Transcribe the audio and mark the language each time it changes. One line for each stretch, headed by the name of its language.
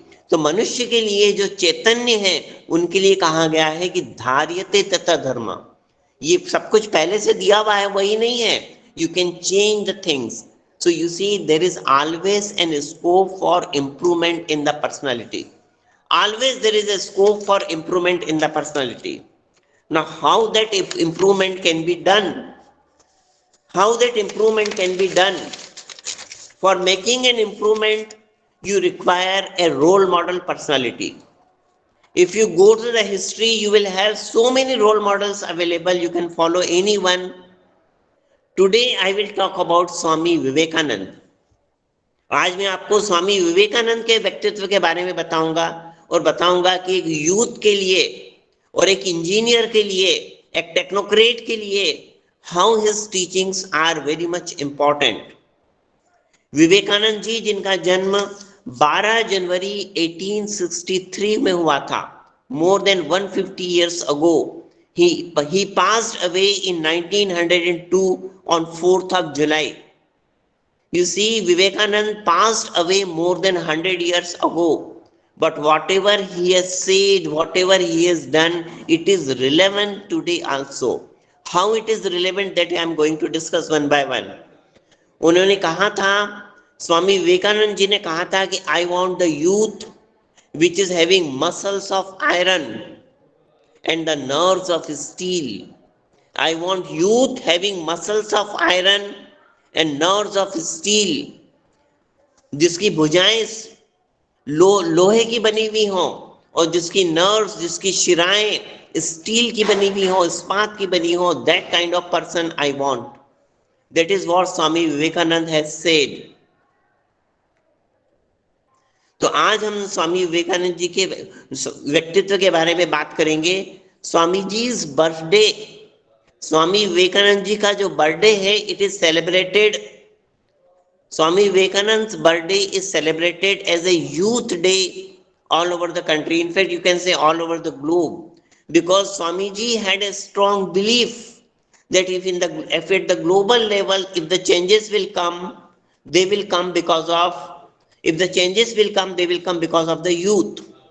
Hindi: तो मनुष्य के लिए जो चैतन्य है उनके लिए कहा गया है कि धार्यते तथा धर्म. ये सब कुछ पहले से दिया हुआ है, वही नहीं है.
English: You can change the things. So you see, there is always an scope for improvement in the personality. Always there is a scope for improvement in the personality. Now how that improvement can be done? How that improvement can be done? For making an improvement, you require a role model personality. If you go to the history, you will have so many role models available. You can follow anyone. Today I will talk about Swami Vivekanand.
Hindi: आज मैं आपको स्वामी विवेकानंद के व्यक्तित्व के बारे में बताऊंगा और बताऊंगा कि एक यूथ के लिए और एक इंजीनियर के लिए, एक टेक्नोक्रेट के लिए,
English: How his teachings are very much important.
Hindi: Vivekananda ji जिनका जन्म 12 जनवरी 1863 में हुआ था,
English: मोर देन 150 years ago. He passed away in 1902 on 4th of July. You see, Vivekanand passed away more than 100 years ago. But whatever he has said, whatever he has done, it is relevant today also. How it is relevant, that I am going to discuss one by one.
Hindi: उन्होंने कहा था, स्वामी विवेकानंद जी ने कहा था कि
English: I want the youth which is having muscles of iron and the nerves of steel. I want youth having muscles of iron and nerves of steel.
Hindi: जिसकी भुजाएं लोहे की बनी हुई हो और जिसकी नर्व्स, जिसकी शिराएं स्टील की बनी हुई हो, इस्पात की बनी हो,
English: That kind of person I want. That is what Swami Vivekananda has said.
Hindi: तो आज हम स्वामी विवेकानंद जी के व्यक्तित्व के बारे में बात करेंगे. स्वामी जी बर्थडे, स्वामी विवेकानंद जी का जो बर्थडे है,
English: It is celebrated, Swami Vivekanand's birthday is celebrated as a youth day all over the country. In fact, you can say all over the globe, because Swamiji had a strong belief that if at the global level, if the changes will come, they will come because of, if the changes will come, they will come because of the youth.